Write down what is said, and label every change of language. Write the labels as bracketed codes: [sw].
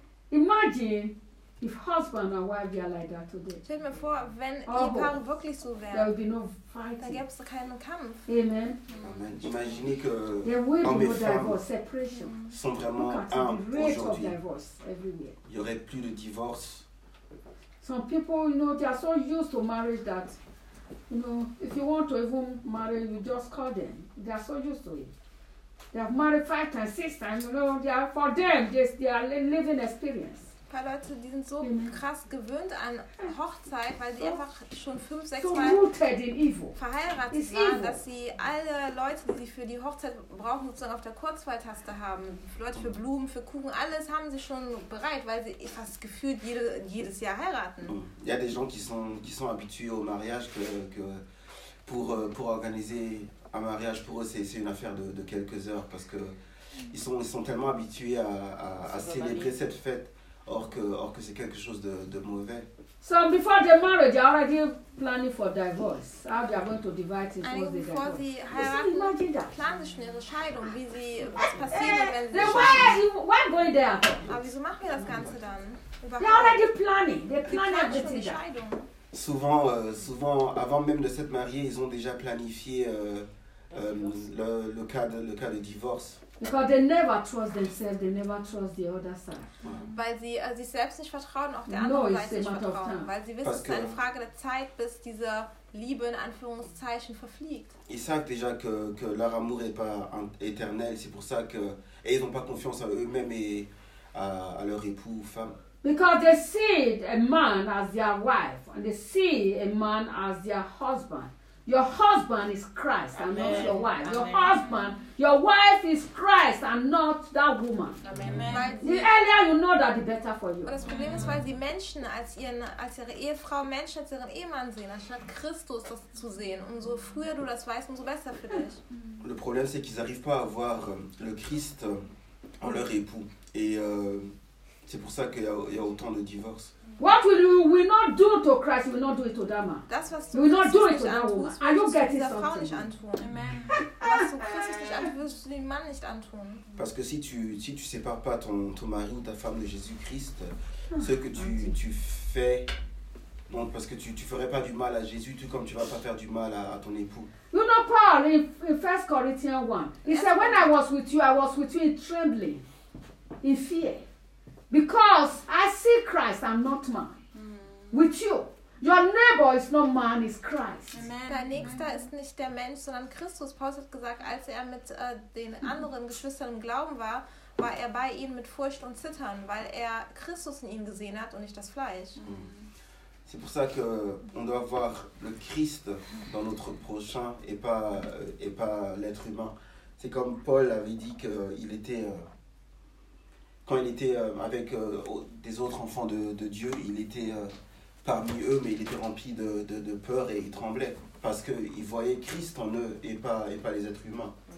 [en] Imagine if husband and wife are like that today. [de] Stell mir vor, wenn Ehepaare wirklich so wären. [en] There would be no fighting. [de] Da gäbe es keinen Kampf. Amen. [en] Amen. [fr] Imaginez que hommes et femmes separation. Sont vraiment un aujourd'hui. [en] Divorce everywhere. [fr] Il y aurait plus de divorce. [en] Some people, you know, they are so used to marriage that, you know, if you want to even marry, you just call them. They are so used to it. They have married 5 times, 6 times, you know, they are, for them, they are living experience. [de] Ein paar Leute, die sind so krass gewöhnt an Hochzeit, weil sie einfach schon 5, 6 Mal verheiratet waren, dass sie alle Leute, die sie für die Hochzeit brauchen, sozusagen auf der Kurzwahltaste haben. Für Leute für Blumen, für Kuchen, alles haben sie schon bereit, weil sie fast gefühlt jedes Jahr heiraten. [fr] Il y a des gens qui sont habitués au mariage, que pour organiser un mariage pour eux, c'est une affaire de quelques heures, parce que ils sont tellement habitués à célébrer cette fête. Or que c'est quelque chose de mauvais. [en] So before the marriage, they're already planning for divorce. How they are going to divide it? Before the divorce. Imagine that. [de] Planen schon ihre Scheidung, wie sie was passiert, wenn sie. [en] Why going there? [de] Aber wieso machen wir das Ganze dann? [en] They're already planning. They're planning for the Scheidung. [fr] Souvent, avant même de s'être mariés, ils ont déjà planifié le cas de divorce. [en] Because they never trust themselves, they never trust the other side. Mm-hmm. [de] Weil sie sich selbst nicht vertrauen, auch der anderen Seite nicht vertrauen. Weil sie wissen, es ist eine Frage der Zeit, bis diese Liebe in Anführungszeichen verfliegt. [fr] Ils savent déjà que leur amour est pas éternel, c'est pour ça que et ils ont pas confiance en eux-mêmes et à leur époux ou femme. [en] Because they see a man as their wife and they see a man as their husband. Your husband is Christ and Amen. Not your wife. Amen. Your husband, your wife is Christ and not that woman. Amen. The earlier you know that, the better for you. [de] But das Problem ist, weil sie Menschen als ihre Ehefrau, Menschen als ihren Ehemann sehen, anstatt Christus das zu sehen. Umso früher du das weißt, umso besser für dich. [fr] Le problème c'est qu'ils arrivent pas à voir le Christ en leur époux et c'est pour ça qu'il y a autant de divorces. [en] What will not do to Christ, will not do it to that man. [de] Das, was [en] we will not do it to that woman. Are you getting something? [de] Frau nicht antun. Amen. Was du Christus nicht antun, wirst du den Mann nicht antun. [fr] Parce que si tu sépares pas ton mari ou ta femme de Jésus-Christ, ce que tu fais, donc parce que tu ferais pas du mal à Jésus, tout comme tu vas pas faire du mal à ton époux. [en] You know Paul in 1 Corinthians 1. He said, when I was with you in trembling, in fear. Because I see Christ, I'm not man. With you, your neighbor is not man, is Christ. Amen. [de] Dein Nächster ist nicht der Mensch, sondern Christus. Paulus hat gesagt, als er mit den anderen Geschwistern im Glauben war, war er bei ihnen mit Furcht und Zittern, weil er Christus in ihnen gesehen hat und nicht das Fleisch. Mm. [fr] C'est pour ça que on doit voir le Christ dans notre prochain et pas l'être humain. C'est comme Paul avait dit que il était quand il était avec des autres enfants de Dieu, il était parmi eux, mais il était rempli de peur et il tremblait parce que il voyait Christ en eux et pas les êtres humains.